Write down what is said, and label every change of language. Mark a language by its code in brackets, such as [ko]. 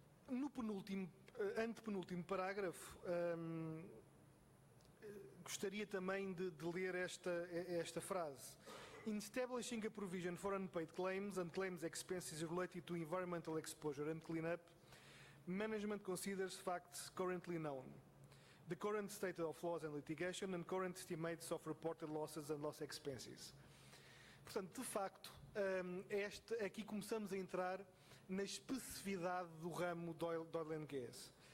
[pt] No antepenúltimo parágrafo, gostaria também de ler esta frase. [en] In establishing a provision for unpaid claims and claims expenses related to environmental exposure and cleanup, management considers facts currently known, the current state of laws and litigation, and current estimates of reported losses and loss expenses. [pt] Portanto, de facto, aqui começamos a entrar na especificidade do ramo do oil and gas.